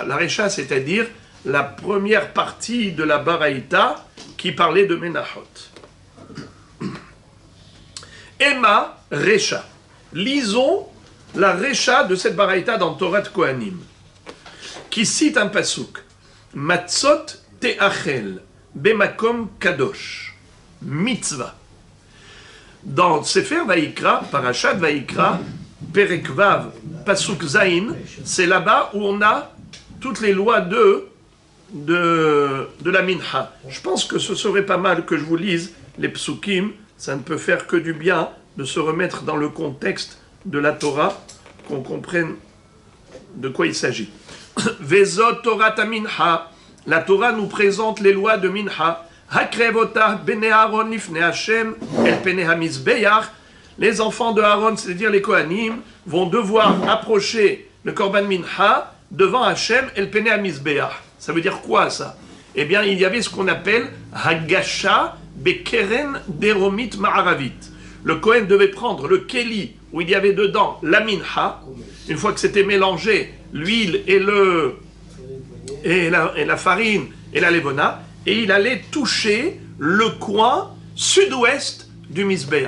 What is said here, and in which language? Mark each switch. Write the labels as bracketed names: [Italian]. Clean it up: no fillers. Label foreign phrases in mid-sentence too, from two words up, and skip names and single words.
[French] La Recha, c'est-à-dire la première partie de la Baraïta qui parlait de Menachot. Emma Recha. Lisons la Recha de cette Baraïta dans Torah de Kohanim, qui cite un pasouk. [Hebrew] מצות תאכל במקום קדוש. [French] Mitzvah. Dans Sefer Vayikra, Parashat Vayikra, [Hebrew] פרק ו׳, פסוק ז, [French] c'est là-bas où on a toutes les lois de la Minha. Je pense que ce serait pas mal que je vous lise les psukim, ça ne peut faire que du bien de se remettre dans le contexte de la Torah, qu'on comprenne de quoi il s'agit. [Hebrew] וזאת תורת מנחה, [French] la Torah nous présente les lois de Minha. [Hebrew] הקרבתה בני אהרן לפני השם אל פני המזבח. [French] Les enfants de Aaron, c'est-à-dire les Kohanim, vont devoir approcher le [Hebrew] קרבן מנחה [French] devant [Hebrew] השם אל פני המזבח. [French] Ça veut dire quoi ça? eh bien, il y avait ce qu'on appelle [Hebrew] הגשה בקרן דרומית מערבית. [French] Le Kohen devait prendre le Keli, où il y avait dedans la minha, une fois que c'était mélangé, l'huile et la farine et la levona, et il allait toucher le coin sud-ouest du Misbéach.